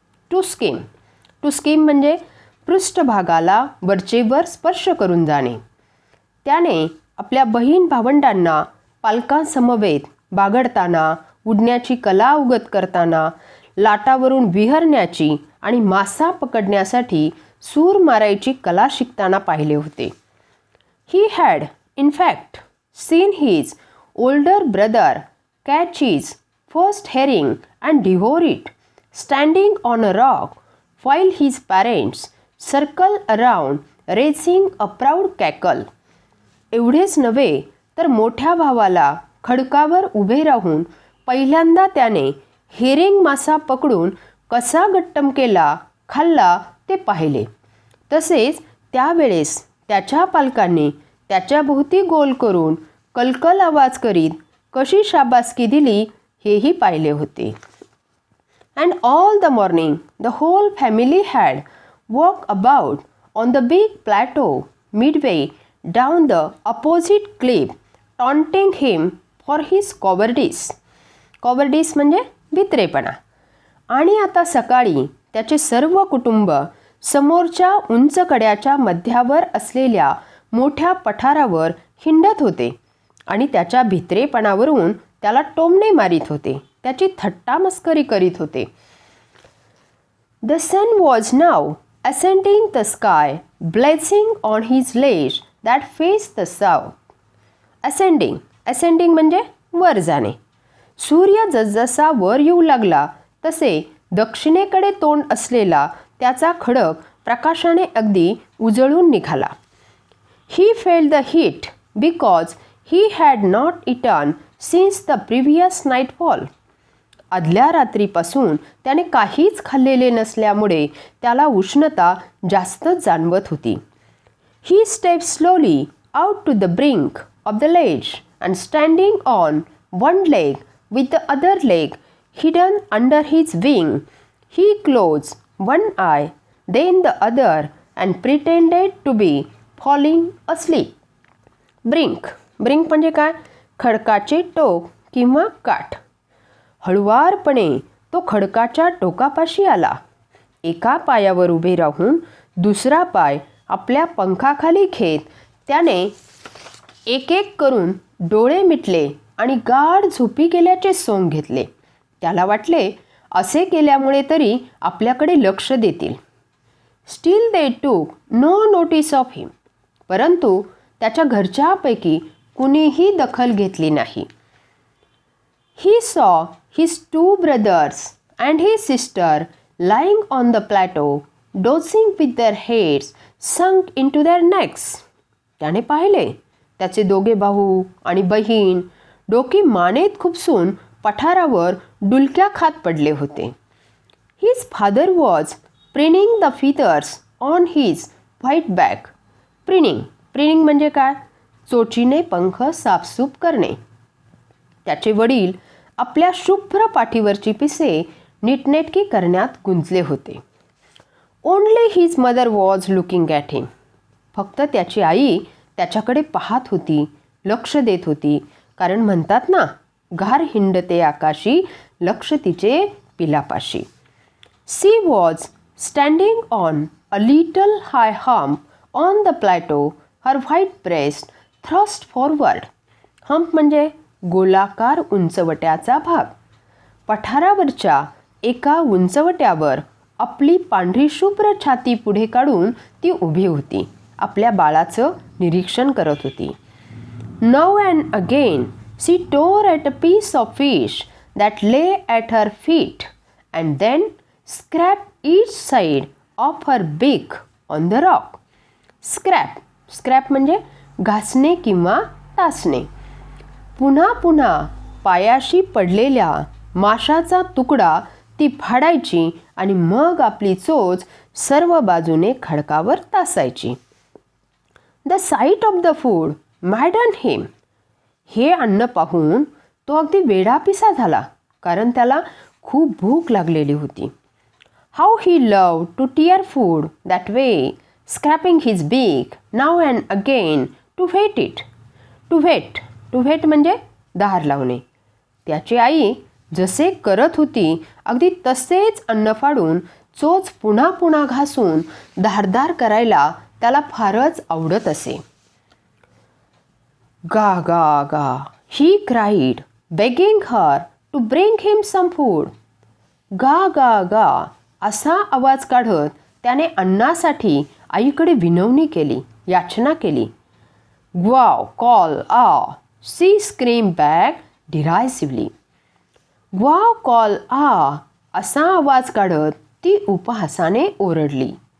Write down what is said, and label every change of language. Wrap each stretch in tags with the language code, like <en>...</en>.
<mr>To scheme, to scheme म्हणजे पृष्ठभागाला वरचेवर स्पर्श करून जाणे. त्याने आपल्या बहीण भावंडांना पालकांसमवेत बागडताना, उडण्याची कला अवगत करताना, लाटावरून विहरण्याची आणि मासा पकडण्यासाठी सूर मारायची कला शिकताना पाहिले होते.</mr> <en>He had, in fact, seen his older brother catch his first herring and devour it, standing on a rock, while his parents circle around, raising a proud cackle.</en> <mr>एवढेच नव्हे तर मोठ्या भावाला खडकावर उभे राहून पहिल्यांदा त्याने हेरिंग मासा पकडून कसा गट्टम केला, खाल्ला ते पाहिले. तसेच त्यावेळेस त्याच्या पालकांनी त्याच्याभोवती गोल करून कलकल आवाज करीत कशी शाबासकी दिली हेही पाहिले होते.</mr> <en>And all the morning the whole family had walked about on the big plateau midway down the opposite cliff, taunting him for his cowardice.</en> <mr>Cowardice म्हणजे भित्रेपणा. आणि आता सकाळी त्याचे सर्व कुटुंब समोरच्या उंच कड्याच्या मध्यावर असलेल्या मोठ्या पठारावर हिंडत होते आणि त्याच्या भित्रेपणावरून त्याला टोमणे मारित होते, त्याची थट्टा मस्करी करीत होते.</mr> <en>The sun was now ascending the sky, blazing on his ledge that faced the south.</en> <mr>Ascending म्हणजे वर जाणे. सूर्य जसजसा वर येऊ लागला तसे दक्षिणेकडे तोंड असलेला त्याचा खडक प्रकाशाने अगदी उजळून निघाला.</mr> <en>He felt the heat because he had not eaten since the previous nightfall.</en> <mr>आदल्या रात्रीपासून त्याने काहीच खाल्लेले नसल्यामुळे त्याला उष्णता जास्तच जाणवत होती.</mr> <en>He stepped slowly out to the brink of the ledge and standing on one leg with the other leg hidden under his wing, he closed one eye, then the other and pretended to be falling asleep.</en> <mr>Brink म्हणजे काय? खडकाचे टोक किंवा काठ. हळुवारपणे तो खडकाच्या टोकापाशी आला. एका पायावर उभे राहून दुसरा पाय आपल्या पंखाखाली घेत त्याने एक एक करून डोळे मिटले आणि गाढ झोपी गेल्याचे सोंग घेतले. त्याला वाटले असे केल्यामुळे तरी आपल्याकडे लक्ष देतील.</mr> <en>Still they took no notice of him.</en> <mr>परंतु त्याच्या घरच्यापैकी कुणीही दखल घेतली नाही.</mr> <en>He saw his two brothers and his sister lying on the plateau, dozing with their heads sunk into their necks.</en> <mr>त्याने पाहिले त्याचे दोघे भाऊ आणि बहीण डोकी मानेत खुपसून पठारावर डुलक्या खात पडले होते.</mr> <en>His father was preening the feathers on his white back.</en> <mr>प्रिनिंग म्हणजे काय? चोचीने पंख साफसूफ करणे. त्याचे वडील आपल्या शुभ्र पाठीवरची पिसे नीटनेटकी करण्यात गुंतले होते.</mr> <en>Only his mother was looking at him.</en> <mr>फक्त त्याची आई त्याच्याकडे पाहत होती, लक्ष देत होती. कारण म्हणतात ना, घार हिंडते आकाशी, लक्ष तिचे पिलापाशी.</mr> <en>She was standing on a little high hump on the plateau, her white breast thrust forward.</en> <mr>Hump म्हणजे गोलाकार उंचवट्याचा भाग. पठारावरच्या एका उंचवट्यावर आपली पांढरी शुभ्र छाती पुढे काढून ती उभी होती. आपल्या बाळाचं निरीक्षण करत होती.</mr> <en>Now and again she tore at a piece of fish that lay at her feet and then scraped each side of her beak on the rock.</en> <mr>Scrap म्हणजे घासणे किंवा तासणे. पुन्हा पुन्हा पायाशी पडलेल्या माशाचा तुकडा ती फाडायची आणि मग आपली चोच सर्व बाजूने खडकावर तासायची.</mr> <en>The sight of the food maddened him.</en> <mr>हे अन्न पाहून तो अगदी वेडापिसा झाला, कारण त्याला खूप भूक लागलेली होती.</mr> <en>How he loved to tear food that way, scraping his beak now and again to whet it.</en> <mr>To weight म्हणजे धार लावणे. त्याची आई जसे करत होती अगदी तसेच अन्न फाडून चोच पुन्हा पुन्हा घासून धारदार करायला त्याला फारच आवडत असे.</mr> <en>Ga, ga, ga, he cried, begging her to bring him some food.</en> <mr>गा गा गा असा आवाज काढत त्याने अन्नासाठी आईकडे विनवणी केली, याचना केली.</mr> <en>ग्वाव कॉल आ, सी स्क्रीम बॅक डिरायसिव्हली.</en> <mr>ग्वाव कॉल आ असा आवाज काढत ती उपहासाने ओरडली.</mr>